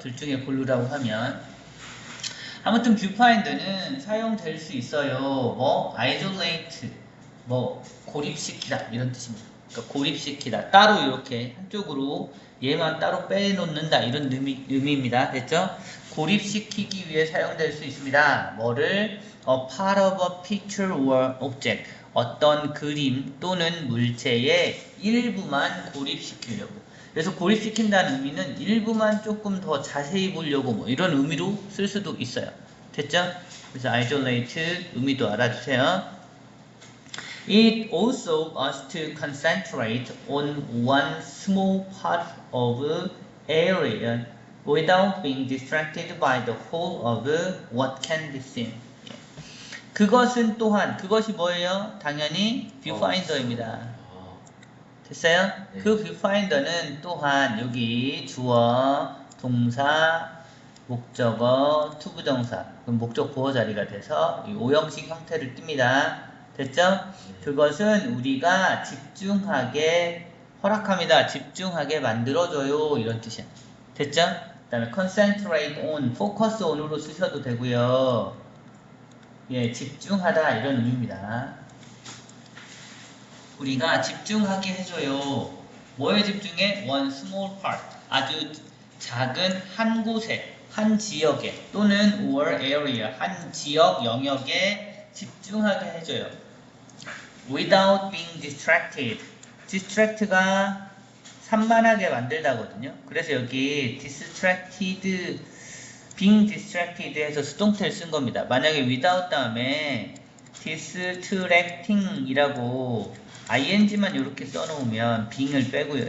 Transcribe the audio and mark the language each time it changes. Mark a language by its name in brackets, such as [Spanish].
[Korean] 둘 중에 고르라고 하면. 아무튼 viewfinder는 사용될 수 있어요. 뭐 isolate, 뭐 고립시키다 이런 뜻입니다. 그러니까 고립시키다, 따로 이렇게 한쪽으로 얘만 따로 빼놓는다 이런 의미입니다. 됐죠? 고립시키기 위해 사용될 수 있습니다. 뭐를? [English] A part of a picture or object, [Korean] 어떤 그림 또는 물체의 일부만 고립시키려고. 그래서 고립시킨다는 의미는 일부만 조금 더 자세히 보려고 뭐 이런 의미로 쓸 수도 있어요. 됐죠? 그래서 isolate 의미도 알아주세요. [English] It also us to concentrate on one small part of area without being distracted by the whole of what can be seen. [Korean] 그것은 또한, 그것이 뭐예요? 당연히 viewfinder입니다. 됐어요? 네. 그 viewfinder는 또한 여기 주어, 동사, 목적어, 투부정사, 그럼 목적 보어 자리가 돼서 이 오형식 형태를 띱니다. 됐죠? 그것은 우리가 집중하게 허락합니다. 집중하게 만들어줘요. 이런 뜻이야. 됐죠? 그 다음에 concentrate on, focus on으로 쓰셔도 되고요. 집중하다 이런 의미입니다. 우리가 집중하게 해줘요. 뭐에 집중해? [English] One small part, [Korean] 아주 작은 한 곳에, 한 지역에, 또는 [English] or area, [Korean] 한 지역 영역에 집중하게 해줘요. [English] Without being distracted. [Korean] distract가 산만하게 만들다거든요. 그래서 여기 distracted, being distracted 해서 수동태를 쓴 겁니다. 만약에 without 다음에 distracting 이라고 ing만 이렇게 써놓으면 being을 빼고요.